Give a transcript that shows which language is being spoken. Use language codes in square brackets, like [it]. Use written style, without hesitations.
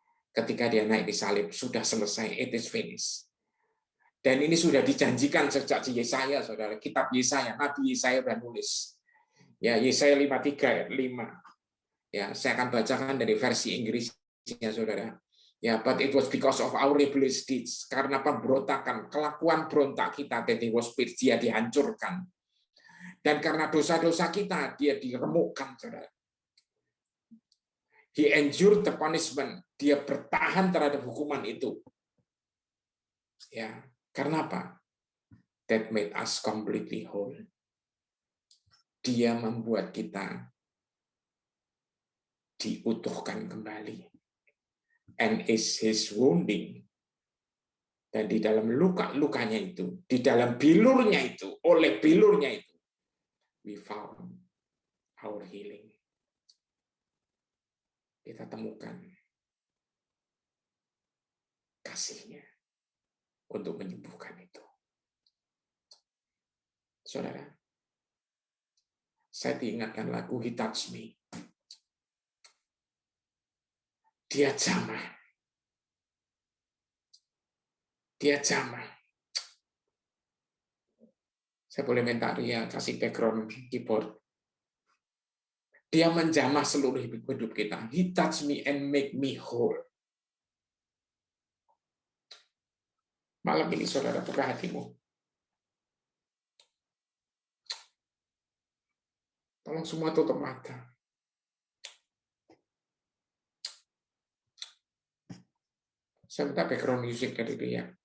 [id] Ketika dia naik di salib, sudah selesai, [en] it is finished. [id] Dan ini sudah dijanjikan sejak Yesaya, saudara. Kitab Yesaya, Nabi Yesaya sudah nulis. Ya, Yesaya 53 ayat 5. Ya, saya akan bacakan dari versi Inggrisnya, saudara. [en] Ya, but it was because of our rebellious deeds, [id] karena pemberontakan, kelakuan berontak kita, [en] that he was pierced, [id] dia dihancurkan. Dan karena dosa-dosa kita, dia diremukkan, saudara. [en] He endured the punishment, [id] dia bertahan terhadap hukuman itu. Ya, karena apa? [en] That made us completely whole. [id] Dia membuat kita diutuhkan kembali. [en] And is his wounding. [id] Dan di dalam luka-lukanya itu, di dalam bilurnya itu, oleh bilurnya itu, [en] we found our healing. [id] Kita temukan kasihnya untuk menyembuhkan itu. Saudara, saya diingatkan lagu He Touched Me. Dia jamah. Dia jamah. Saya boleh minta Ria kasih background keyboard. Dia menjamah seluruh hidup kita. [en] He touched me and make me whole. [id] Malam ini saudara buka hatimu. Tolong semua tutup mata. Saya minta background music dari dia.